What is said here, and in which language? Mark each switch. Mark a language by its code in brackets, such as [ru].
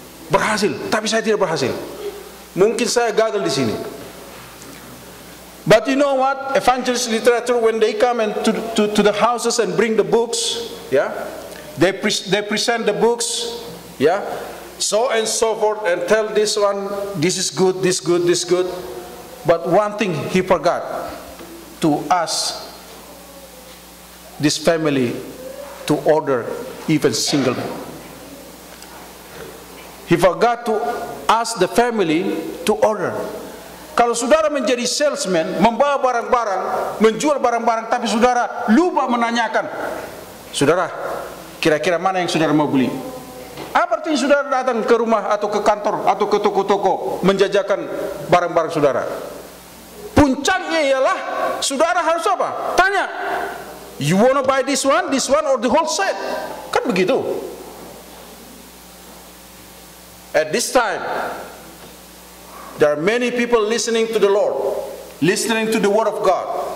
[id] Berhasil, tapi saya tidak berhasil. Mungkin saya gagal di sini. [en] But you know what? Evangelist literature, when they come and to the houses and bring the books, they present the books, so and so forth, and tell this one, this is good, this good, this good. But one thing he forgot to ask this family to order even single book. He forgot to ask the family to order. [id] Kalau saudara menjadi salesman, membawa barang-barang, menjual barang-barang, tapi saudara lupa menanyakan, saudara, kira-kira mana yang saudara mau beli? Apa artinya saudara datang ke rumah atau ke kantor atau ke toko-toko menjajakan barang-barang saudara? Puncaknya ialah saudara harus apa? Tanya, [en] you wanna buy this one, or the whole set? [id] Kan begitu. [en] At this time, there are many people listening to the Lord, listening to the Word of God.